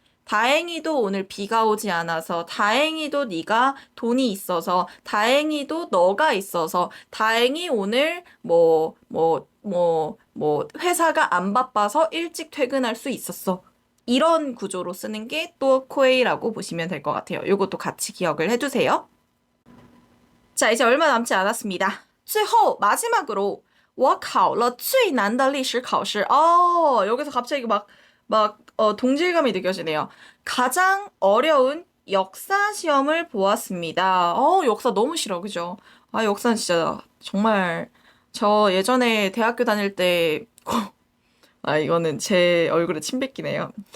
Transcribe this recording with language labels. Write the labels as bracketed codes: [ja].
[ko] 다행히도 오늘 비가 오지 않아서, 다행히도 네가 돈이 있어서, 다행히도 너가 있어서, 다행히 오늘 회사가 안 바빠서 일찍 퇴근할 수 있었어. 이런 구조로 쓰는 게 또 코에이라고 보시면 될 것 같아요. 이것도 같이 기억을 해두세요. 자, 이제 얼마 남지 않았습니다. [zh] 最后 [ko] 마지막으로 [zh] 我考了最难的历史考试. [ko] 여기서 갑자기 동질감이 느껴지네요. 가장 어려운 역사 시험을 보았습니다. 역사 너무 싫어, 그죠? 역사는 진짜 정말 저 예전에 대학교 다닐 때 이거는 제 얼굴에 침 뱉기네요.